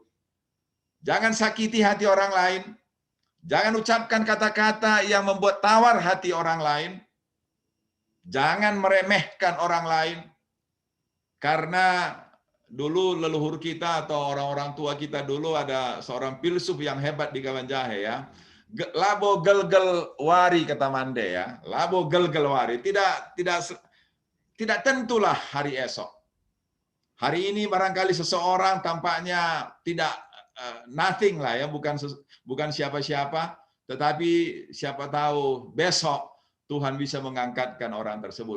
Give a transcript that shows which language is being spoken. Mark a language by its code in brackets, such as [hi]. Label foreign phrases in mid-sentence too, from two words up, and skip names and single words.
[id] Jangan sakiti hati orang lain. Jangan ucapkan kata-kata yang membuat tawar hati orang lain. Jangan meremehkan orang lain. Karena dulu leluhur kita atau orang-orang tua kita dulu ada seorang filsuf yang hebat di Kawanjahe ya. [btx] Labo gelgel wari [id] kata Mande ya. [btx] Labo gelgel wari. [id] Tidak tentulah hari esok. Hari ini barangkali seseorang tampaknya tidak nothing lah ya, bukan siapa-siapa, tetapi siapa tahu besok Tuhan bisa mengangkatkan orang tersebut.